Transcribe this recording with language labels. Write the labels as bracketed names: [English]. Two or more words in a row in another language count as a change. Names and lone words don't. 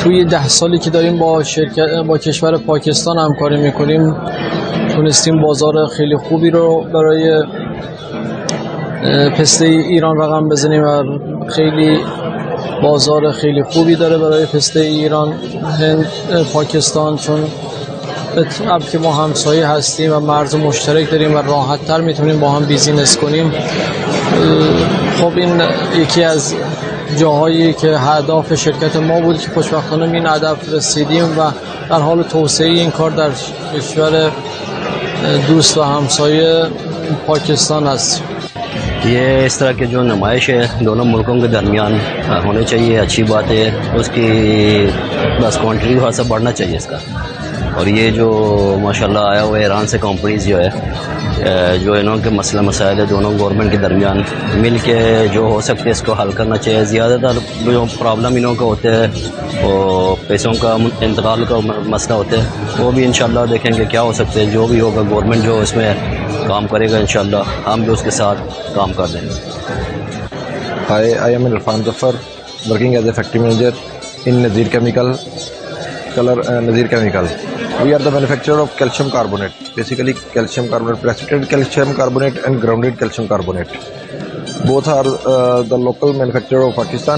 [Persian] توی 10 سالی که داریم با کشور پاکستان همکاری میکنیم تونستیم بازار خیلی خوبی رو برای پسته ایران رقم بزنیم و خیلی بازار خیلی خوبی داره برای پسته ایران هند پاکستان، چون که ما همسایه هستیم و مرز مشترک داریم و راحت تر میتونیم با هم بیزینس کنیم. خب این یکی از جاهایی که هدف شرکت ما بود که خوشبختانه این هدف رسیدیم و در حال توسعه این کار در کشور دوست و همسایه پاکستان است. [Urdu] یہ اس طرح کے جو نمائش ہے دونوں ملکوں کے درمیان ہونے چاہیے، اچھی بات ہے. اس کی بس کوانٹیٹی تھوڑا سا بڑھنا چاہیے اس کا. اور یہ جو ماشاءاللہ آیا ہوا ہے ایران سے کمپنیز جو ہے جو انہوں کے مسئلہ مسائل ہے دونوں گورنمنٹ کے درمیان مل کے جو ہو سکتے ہے اس کو حل کرنا چاہیے. زیادہ تر جو پرابلم انہوں کا ہوتا ہے وہ پیسوں کا انتقال کا مسئلہ ہوتا ہے، وہ بھی ان شاءاللہ دیکھیں گے کیا ہو سکتے ہیں. جو بھی ہوگا گورنمنٹ جو اس میں کام کرے گا ان شاءاللہ ہم بھی اس کے ساتھ کام کر دیں گے. [English] I am Irfan Zafar, working as a factory manager in Nazir Chemical. We are the manufacturer of calcium carbonate, basically calcium carbonate, precipitated calcium carbonate and grounded calcium carbonate. Both are the local manufacturer of Pakistan.